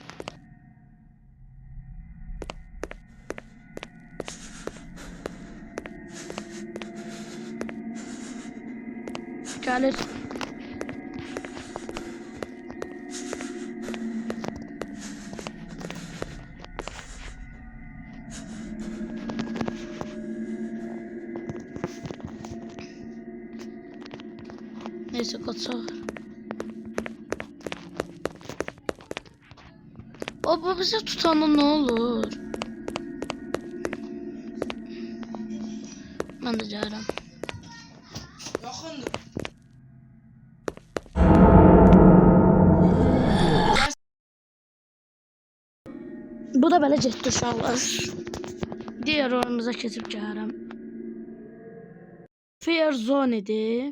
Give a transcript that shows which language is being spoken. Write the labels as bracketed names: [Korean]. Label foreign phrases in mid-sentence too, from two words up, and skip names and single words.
[Azerbaijani] Gəlir. [Turkish] Neyse kaçaq. Baba bize tutanda ne olur? [Azerbaijani] Ben de gəlirəm. Yaxındır. Bu da belə getdi uşaqlar. [Turkish] Diğer oyunumuza [Azerbaijani] keçib gəlirəm. Fear Zone idi.